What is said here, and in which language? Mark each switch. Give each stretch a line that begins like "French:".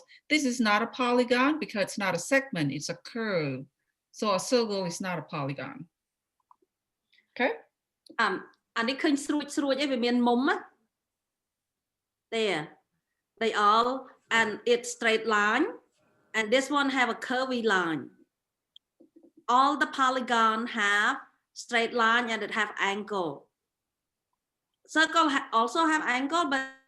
English: This is not a polygon because it's not a segment, it's a curve. So a circle is not a polygon. Okay?
Khmer: អានេះឃើញស្រួចឯងវាមានមុំណា
English: There. They all and it's straight line and this one have a curvy line. All the polygon have straight line and it have angle. Circle also have angle, but